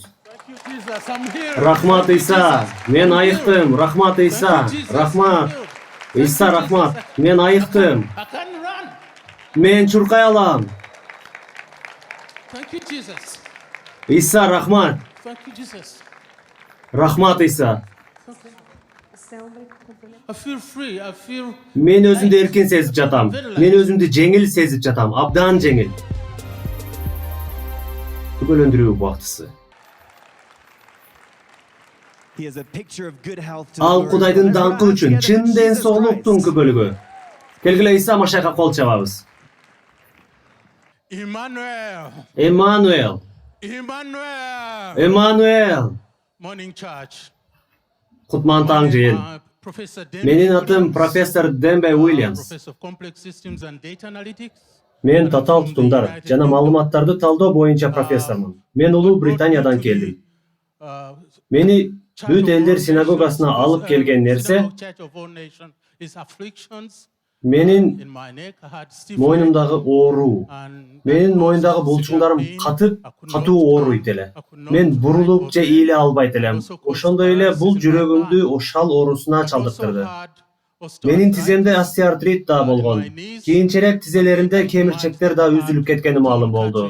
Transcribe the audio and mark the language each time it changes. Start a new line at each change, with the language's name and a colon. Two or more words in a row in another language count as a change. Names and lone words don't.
English: Thank you, Jesus. I'm here.
Kyrgyz: Рахмат Ыйса. Мен айыктым. Рахмат Ыйса. Рахмат. Ыйса, рахмат. Мен айыктым.
English: I can run.
Kyrgyz: Мен чуркай алам.
English: Thank you, Jesus.
Kyrgyz: Ыйса, рахмат.
English: Thank you, Jesus.
Kyrgyz: Рахмат Ыйса.
English: I feel free. I feel.
Kyrgyz: Мен өзүмдү эркин сезип жатам. Мен өзүмдү жеңил сезип жатам. Абдан жеңил. Күбөлөндүрүү убактысы. Ал Кудайдын даңкы үчүн чын ден соолуктун күбөлүгү. Келгиле Ыйса Машайга кол чабабыз.
English: Emmanuel.
Kyrgyz: Эммануэл.
English: Emmanuel.
Kyrgyz: Эммануэл.
English: Morning church.
Kyrgyz: Кутман таң жыйын.
English: Professor Dembe
Kyrgyz: Менин атым Williams. профессор Дембе Уильямс.
English: Professor of Complex Systems and Data Analytics.
Kyrgyz: Мен татаал тутумдар жана маалыматтарды талдоо боюнча профессормун. Мен Улуу Британиядан келдим. Uh, Мени бүт элдер синагогасына алып келген нерсе
English: Church of All Nations is afflictions
Kyrgyz: менин
English: in my neck. I had stiff
Kyrgyz: мойнумдагы ооруу.
English: and
Kyrgyz: Менин мойнундагы булчуңдарым катып, катуу ооруйт эле. Мен бурулуп же ийле албайт элем. Ошондой эле бул жүрөгүмдү ошал оорусуна чалдыктырды. Менин тиземде остеоартрит да болгон. Кийинчерээк тизелеримде кемирчектер да үзүлүп кеткени маалым болду.